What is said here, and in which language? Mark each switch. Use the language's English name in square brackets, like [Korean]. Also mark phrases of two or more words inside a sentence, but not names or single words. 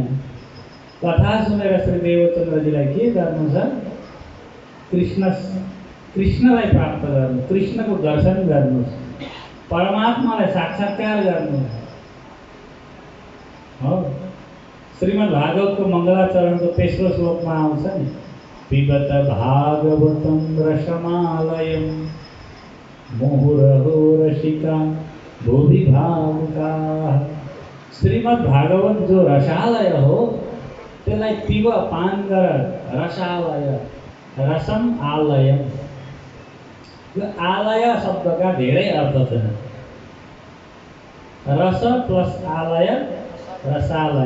[Nepali] कथा सुनेर श्री देवचन्द्रजीलाई के गर्नु छ? कृष्णलाई प्राप्त गर्नु, कृष्णको दर्शन गर्नु, परमात्मालाई साक्षात्कार गर्नु हो। श्रीमद् भागवतको मङ्गलाचरणको तेस्रो श्लोकमा आउँछ नि, [Sanskrit] पिबत भागवतं रसमालयं मुहुरहो रसिका भुवि भावुकाः। [Nepali] श्रीमद् भागवत जो रसालय हो त्यसलाई पिब, पान गर। [Sanskrit] रसालय, रसम आलयम। [Nepali] यो आलय शब्दका धेरै अर्थ छन्। रस प्लस आलय रसालय।